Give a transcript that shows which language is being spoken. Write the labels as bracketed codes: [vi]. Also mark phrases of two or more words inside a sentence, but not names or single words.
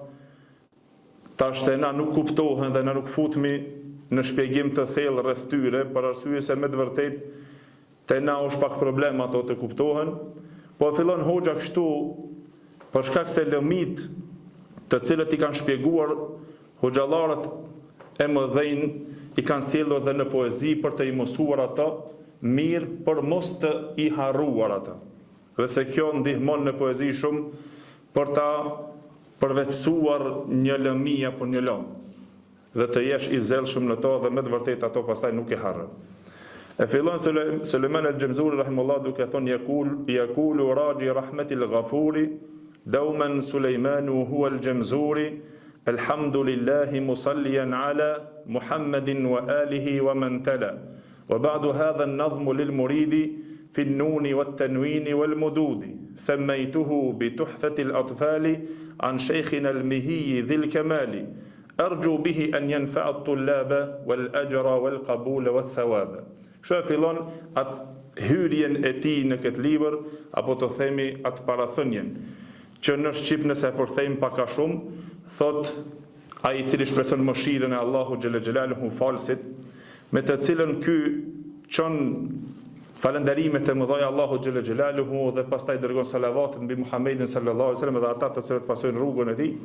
[sq] tash te na nuk kuptohen dhe na nuk futemi në shpjegim të thellë rreth tyre, për arsye se me të vërtetë te na është pak problem ato të kuptohen, po fillon hoxha kështu për shkak se lëmit të cilët i kanë shpjeguar hoxhallarët e mëdhenj i kanë sjellur edhe në poezi për të i mësuar ata mirë për mos të i harruar ata. Dhe se kjo ndihmon në poezi shumë për ta përvetësuar një lëmi apo një lëm. Dhe të jesh i zellshëm në to dhe me të vërtetë ato pastaj nuk e harron. E fillon Sulejman el-Xemzuri rahimullah duke thonë [ar] يقول راجي رحمة الغفور دوما سليمان هو الجمزوري الحمد لله مصليا على محمد وآله ومن تلا. وبعد هذا النظم للمريد في النون والتنوين والمدود سميته بتحفة الأطفال عن شيخنا المهي ذي الكمال أرجو به أن ينفع الطلاب والأجر والقبول والثواب. [sq] Shë fillon atë hyrjen e tij në këtë libër, apo të themi atë parathënjen, që në Shqip nëse e përkthejmë pak a shumë, thot ai i cili shpreson mëshirën e [ar] الله جل جلاله [sq] falsit, me të cilën ky çon falënderimet e mëdha [ar] الله جل جلاله [sq] dhe pastaj dërgon salavatin mbi Muhammedin [ar] صلى الله عليه وسلم [sq] dhe ata të cilët pasojnë rrugën e tij.